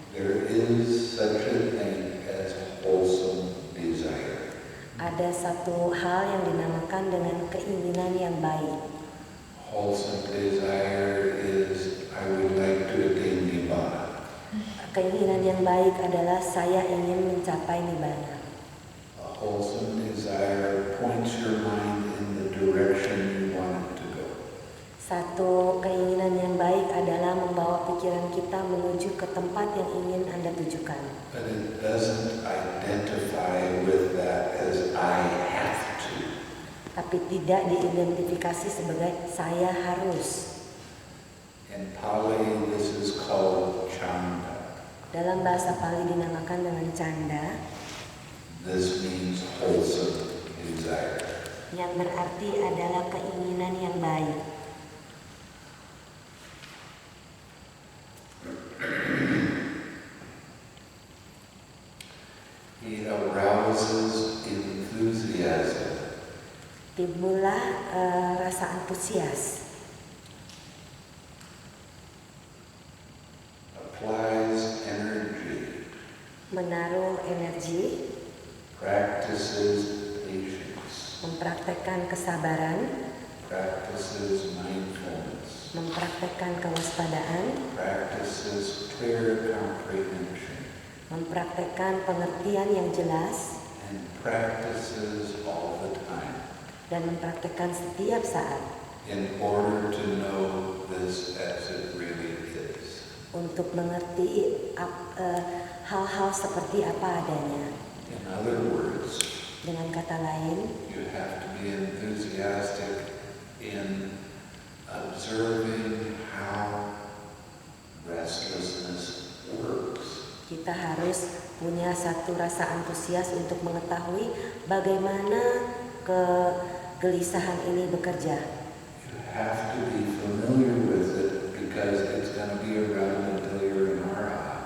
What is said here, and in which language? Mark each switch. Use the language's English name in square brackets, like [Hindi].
[English] There is such a thing as wholesome desire. [Indonesian] Ada satu hal yang dinamakan dengan keinginan yang baik. [English] Wholesome desire is, I would like to attain Nibbana. [Indonesian] Keinginan yang baik adalah saya ingin mencapai nibbana. [English] A wholesome desire points your mind in the direction you want it to go. [Indonesian] Satu keinginan yang baik adalah membawa pikiran kita menuju ke tempat yang ingin Anda tujukan. [English] But it doesn't identify with that as I have to. [Indonesian] Tapi tidak diidentifikasi sebagai saya harus. [English] In Pali, this is called chanda. [Indonesian] Dalam bahasa Pali dinamakan dengan canda, [English] This means wholesome desire. [Indonesian] yang berarti adalah keinginan yang baik. [English] It arouses enthusiasm. [Indonesian] Timbullah rasa antusias, [English] Applies energy. [Indonesian] menaruh energi, [English] Practices patience. [Indonesian] mempraktekkan kesabaran, [English] Practices mindfulness. [Indonesian] mempraktekkan kewaspadaan, [English] Practices clear comprehension. [Indonesian] mempraktekkan pengertian yang jelas, [English] And practices all the time [Indonesian] dan mempraktekkan setiap saat [English] in order to know this as it really is. [Indonesian] untuk mengerti hal-hal seperti apa adanya. [English] In other words, [Indonesian] Dengan kata lain, [English] you have to be enthusiastic in observing how restlessness works. [Indonesian] kita harus punya satu rasa antusias untuk mengetahui bagaimana kegelisahan ini bekerja. [English] You have to be familiar with it because it's going to be around until you're an RI.